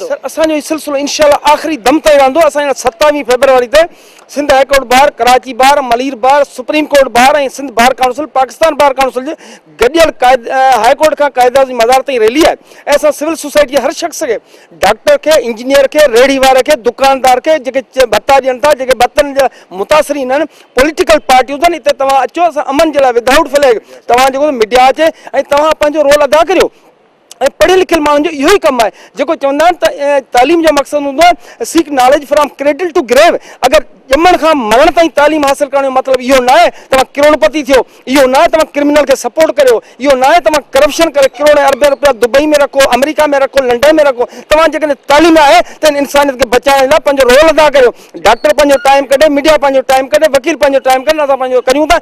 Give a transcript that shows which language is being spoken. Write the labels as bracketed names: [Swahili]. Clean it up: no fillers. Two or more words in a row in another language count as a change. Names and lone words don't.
[Sindhi] असांजो इहो सिलसिलो इनशाअल्लाह आख़िरी दम ताईं रहंदो। असांजो 27 फरवरी ते सिंध हाई कोर्ट बार, कराची बार, मलीर बार, सुप्रीम कोर्ट बार ऐं सिंध बार काउंसिल, पाकिस्तान बार काउंसिल जे गॾियल हाई कोर्ट खां क़ाइदा जी मज़ार ताईं रैली आहे ऐं असां [English] civil society [Sindhi] हर शख़्स खे, डॉक्टर खे, इंजीनियर खे, रेड़ी वारे खे, दुकानदार खे, जेके भत्ता ॾियनि था, जेके भत्तनि जा मुतासिरीन आहिनि, पॉलिटिकल पार्टियूं आहिनि, हिते तव्हां अचो, असां अमन जे लाइ [English] without flag [Sindhi] तव्हां जेको मीडिया अचे ऐं तव्हां पंहिंजो रोल अदा करियो। ऐं पढ़ियल लिखियल माण्हुनि जो इहो ई कमु आहे, जेको चवंदा आहिनि त तालीम जो मक़सदु हूंदो आहे [English] seek knowledge from cradle to grave. [Sindhi] अगरि ॼमण खां मरण ताईं तालीम हासिल करण जो मतिलबु इहो न आहे तव्हां करोड़पति थियो, इहो न आहे तव्हां क्रिमिनल खे सपोर्ट करियो, इहो न आहे तव्हां करप्शन करे करोड़ अरबे रुपया दुबई में रखो, अमेरिका में रखो, लंडन में रखो। तव्हां जेकॾहिं तालीम आहे त इंसानियत खे बचाइण लाइ पंहिंजो रोल अदा करियो। डॉक्टर पंहिंजो टाइम कढे, मीडिया पंहिंजो टाइम कढे, वकील पंहिंजो टाइम कढे, असां पंहिंजो करियूं था।